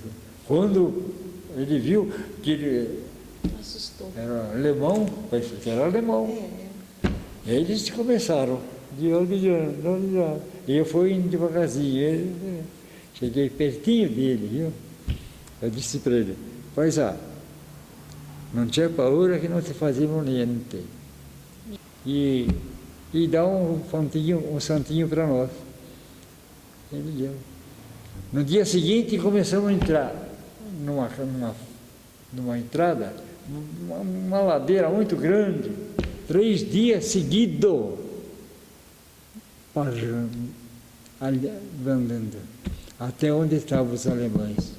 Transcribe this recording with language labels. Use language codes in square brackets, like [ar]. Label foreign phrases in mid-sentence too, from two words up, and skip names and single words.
[pt] Quando ele viu que ele Assustou. era alemão, pensou que era alemão. Eles começaram, de olho. E eu fui indo devagarzinho. Cheguei pertinho dele, viu? Eu disse para ele, [it] paisà, non c'è paura che non ti facciamo niente. [pt] E dá um santinho para nós. Ele deu. No dia seguinte começamos a entrar numa entrada, uma ladeira muito grande, 3 dias seguidos, andando, até onde estavam os alemães.